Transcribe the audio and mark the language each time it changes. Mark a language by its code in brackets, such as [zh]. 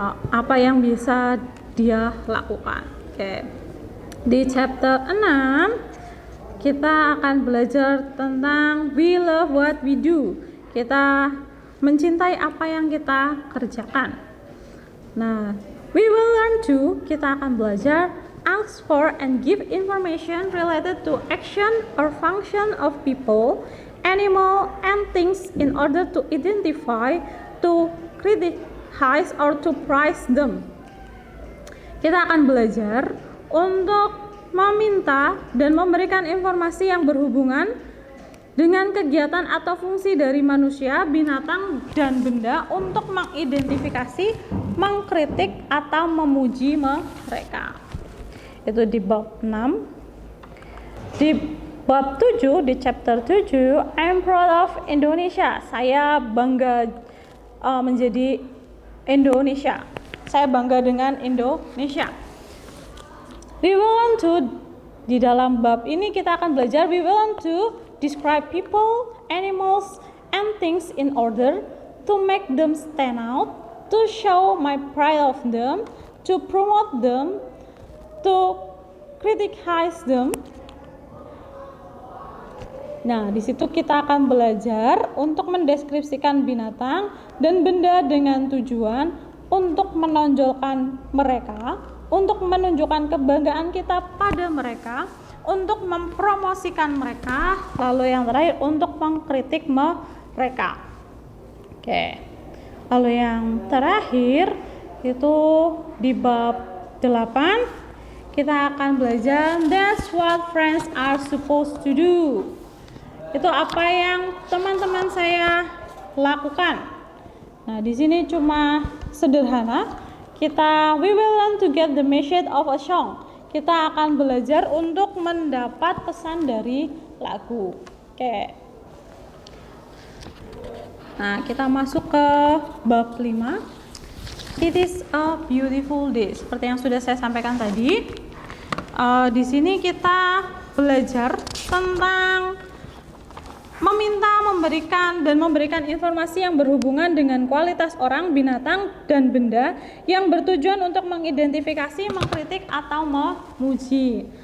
[id] Apa yang bisa dia lakukan. Oke. Di chapter 6 kita akan belajar tentang [en] we love what we do. [id] Kita mencintai apa yang kita kerjakan. [en] Nah, we will learn to, [id] kita akan belajar [en] ask for and give information related to action or function of people, animal, and things in order to identify, to criticize, or to praise them. [id] Kita akan belajar untuk meminta dan memberikan informasi yang berhubungan dengan kegiatan atau fungsi dari manusia, binatang, dan benda untuk mengidentifikasi, mengkritik, atau memuji mereka. Itu di bab 6. Di bab 7, di chapter 7, [en] I'm proud of Indonesia. [id] Saya bangga menjadi Indonesia. Saya bangga dengan Indonesia. [en] We will learn to, [id] di dalam bab ini kita akan belajar [en] we will learn to describe people, animals, and things in order to make them stand out, to show my pride of them, to promote them, to criticize them. [id] Nah, di situ kita akan belajar untuk mendeskripsikan binatang dan benda dengan tujuan untuk menonjolkan mereka, untuk menunjukkan kebanggaan kita pada mereka, untuk mempromosikan mereka, lalu yang terakhir untuk mengkritik mereka. Oke. Lalu yang terakhir itu di bab 8 kita akan belajar [en] that's what friends are supposed to do. [id] Itu apa yang teman-teman saya lakukan. Nah, di sini cuma sederhana. [en] We will learn to get the message of a song. [id] Kita akan belajar untuk mendapat pesan dari lagu. Oke. Nah, kita masuk ke bab 5. [en] It is a beautiful day. [id] Seperti yang sudah saya sampaikan tadi, di sini kita belajar tentang meminta, memberikan informasi yang berhubungan dengan kualitas orang, binatang, dan benda yang bertujuan untuk mengidentifikasi, mengkritik, atau memuji.